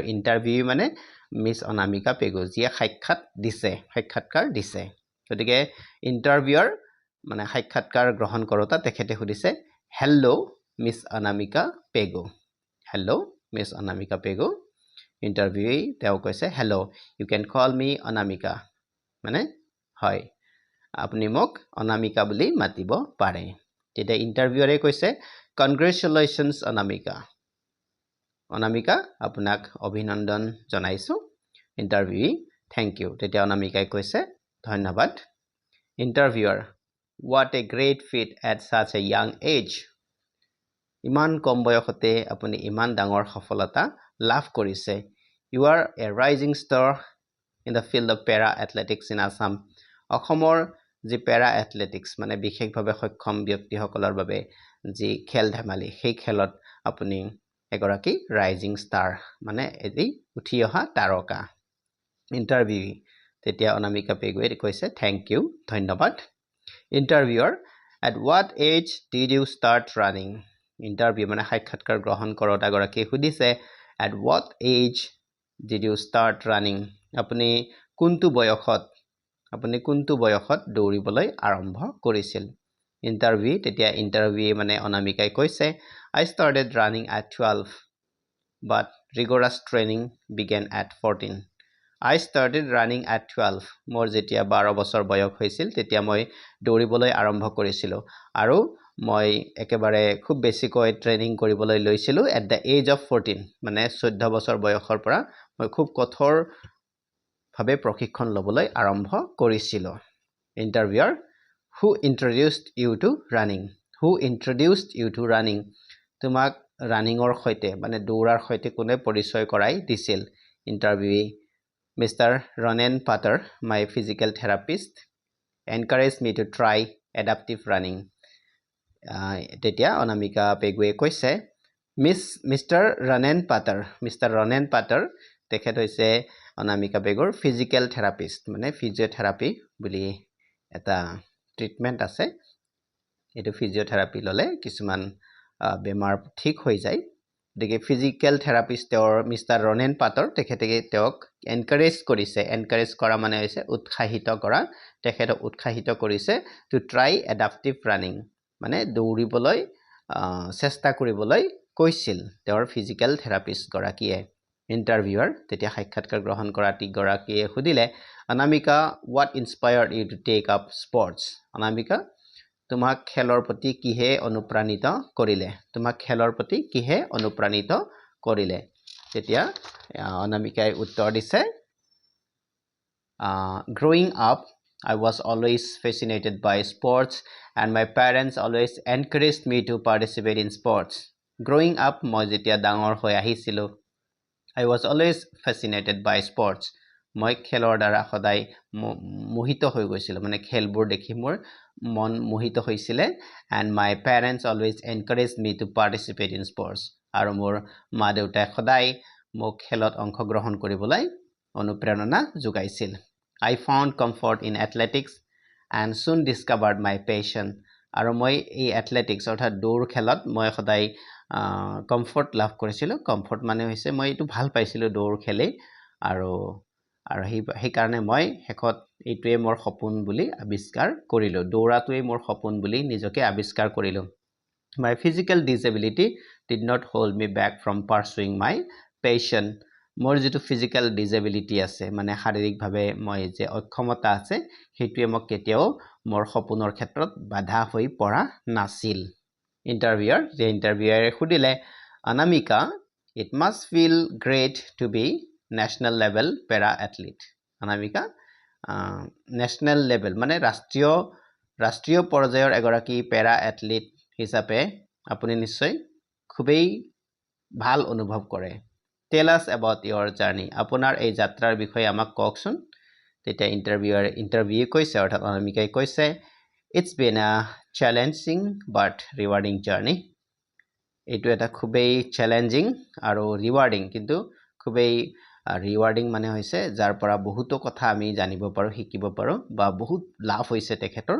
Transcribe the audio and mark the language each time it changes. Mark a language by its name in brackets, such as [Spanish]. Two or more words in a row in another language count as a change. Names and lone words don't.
[Assamese] ইন্টাৰভিউ মানে মিস অনামিকা পেগু যিয়ে সাক্ষাৎকাৰ দিছে গতিকে ইন্টাৰভিউৰ মানে সাক্ষাৎকাৰ গ্ৰহণ কৰোতা তেখেতে সুধিছে [English] Hello Miss Anamika Pegu Hello Miss Anamika Pegu [Assamese] ইন্টাৰভিউই তেওঁ কৈছে [English] Hello you can call me Anamika [Assamese] মানে হয় আপুনি মোক অনামিকা বুলি মাতিব পাৰে তেতিয়া ইন্টাৰভিউৰে কৈছে কংগ্ৰেচুলেশনস অনামিকা আপোনাক অভিনন্দন জনাইছো ইন্টাৰভিউ [English] thank you [Assamese] তেতিয়া অনামিকাই কৈছে ধন্যবাদ ইন্টাৰভিউৰ [English] What a great feat at such a young age [Assamese] ইমান কম বয়সতে আপুনি ইমান ডাঙৰ সফলতা লাভ কৰিছে [English] You are a rising star in the field of para athletics in [Assamese] Assam অসমৰ যি [English] para athletics [Assamese] মানে বিশেষভাৱে সক্ষম ব্যক্তিসকলৰ বাবে যি খেল ধেমালি সেই খেলত আপুনি এগৰাকী [English] rising star [Assamese] মানে এটি উঠি অহা তাৰকা ইন্টাৰভিউ তেতিয়া অনামিকা পেগুৱে কৈছে [English] thank you [Assamese] ধন্যবাদ [English] Interviewer At what age did you start running [Assamese] Interview মানে সাক্ষাৎকাৰ গ্ৰহণ কৰোতা গৰাকী সুধিছে [English] At what age did you start running [Assamese] আপুনি কোনটো বয়সত দৌৰিবলৈ আৰম্ভ কৰিছিল ইন্টাৰভিউ তেতিয়া ইন্টাৰভিউ মানে অনামিকাই কৈছে [English] I started running at 12 but rigorous training began at [Assamese] 14 [English] I started running at 12 [Assamese] মোৰ যেতিয়া 12 বছৰ বয়স হৈছিল তেতিয়া মই দৌৰিবলৈ আৰম্ভ কৰিছিলো আৰু মই একেবাৰে খুব বেছিকৈ ট্ৰেইনিং কৰিবলৈ লৈছিলো [English] at the age of 14 [Assamese] মানে 14 বছৰ বয়সৰ পৰা মই খুব কঠোৰ ভাৱে প্ৰশিক্ষণ লবলৈ আৰম্ভ কৰিছিলো ইন্টাৰভিউৰ [English] Who introduced you to running [Assamese] তোমাক ৰানিংৰ সৈতে মানে দৌৰাৰ সৈতে কোনে পৰিচয় কৰাই দিছিল ইন্টাৰভিউ Mr. [English] Ronen Patter, my physical therapist, encouraged me to try adaptive running. [Assamese] Tetia Anamika Pegue কৈছে Mr. Ronen Patter তেখেত হৈছে অনামিকা পেগুৰ [English] physical therapist [Assamese] মানে physiotherapy বুলি এটা ট্ৰিটমেন্ট আছে এটো physiotherapy ললে কিছুমান বেমাৰ ঠিক হৈ যায় গতিকে [English] physical therapist Mister Ronen Patter [Assamese] তেখেতে তেওঁক এনকাৰেজ কৰা মানে হৈছে উৎসাহিত কৰা তেখেতক উৎসাহিত কৰিছে [English] to try adaptive running [Assamese] মানে দৌৰিবলৈ চেষ্টা কৰিবলৈ কৈছিল তেওঁৰ [English] physical therapist [Assamese] গৰাকীয়ে ইন্টাৰভিউৰ তেতিয়া সাক্ষাৎকাৰ গ্ৰহণ কৰা গৰাকীয়ে সুধিলে অনামিকা [English] what inspired you to take up sports [Assamese] অনামিকা তোমাক খেলৰ প্ৰতি কিহে অনুপ্ৰাণিত কৰিলে তেতিয়া অনামিকাই উত্তৰ দিছে [English] growing up I was always fascinated by sports and my parents always encouraged me to participate in sports Growing up, [Assamese] মই যেতিয়া ডাঙৰ হৈ আহিছিলো, [English] I was always fascinated by sports. [Assamese] মই খেলৰ দ্বাৰা সদায় মোহিত হৈ গৈছিলো, মানে খেলবোৰ দেখি মোৰ মন মোহিত হৈছিলে, [English] and my parents always encouraged me to participate in sports. [Assamese] আৰু মোৰ মা দেউতাই সদায় মোক খেলত অংশগ্ৰহণ কৰিবলৈ অনুপ্ৰেৰণা যোগাইছিল. [English] I found comfort in athletics and soon discovered my passion. [Assamese] আৰু মই এই এথলেটিক্স অৰ্থাৎ দৌৰ খেলত মই সদায় কমফৰ্ট লাভ কৰিছিলোঁ. কমফৰ্ট মানে হৈছে মই এইটো ভাল পাইছিলোঁ দৌৰ খেলি, আৰু সেইকাৰণে মই শেষত এইটোৱে মোৰ সপোন বুলি আৱিষ্কাৰ কৰিলোঁ, দৌৰাটোৱে মোৰ সপোন বুলি নিজকে আৱিষ্কাৰ কৰিলোঁ. [English] My physical disability did not hold me back from pursuing my passion. [Assamese] মোৰ যিটো [English] physical disability [Assamese] আছে, মানে শাৰীৰিকভাৱে মই যে অক্ষমতা আছে, সেইটোৱে মোক কেতিয়াও মোৰ সপোনৰ ক্ষেত্ৰত বাধা হৈ পৰা নাছিল. ইণ্টাৰভিউয়াৰে সুধিলে, অনামিকা, [English] it must feel great to be national level para athlete. [Assamese] অনামিকা, [English] national level [Assamese] মানে ৰাষ্ট্ৰীয় পৰ্যায়ৰ এগৰাকী [English] para athlete [Assamese] হিচাপে আপুনি নিশ্চয় খুবেই ভাল অনুভৱ কৰে. [English] Tell us about your journey. [Assamese] আপোনাৰ এই যাত্ৰাৰ বিষয়ে আমাক কওকচোন. তেতিয়া ইণ্টাৰভিউ কৈছে, অৰ্থাৎ অনামিকাই কৈছে, [English] It's been a challenging but rewarding journey. [Assamese] এইটো এটা খুবেই চেলেঞ্জিং আৰু ৰিৱাৰ্ডিং, কিন্তু খুবেই ৰিৱাৰ্ডিং মানে হৈছে যাৰ পৰা বহুতো কথা আমি জানিব পাৰোঁ, শিকিব পাৰোঁ, বা বহুত লাভ হৈছে তেখেতৰ.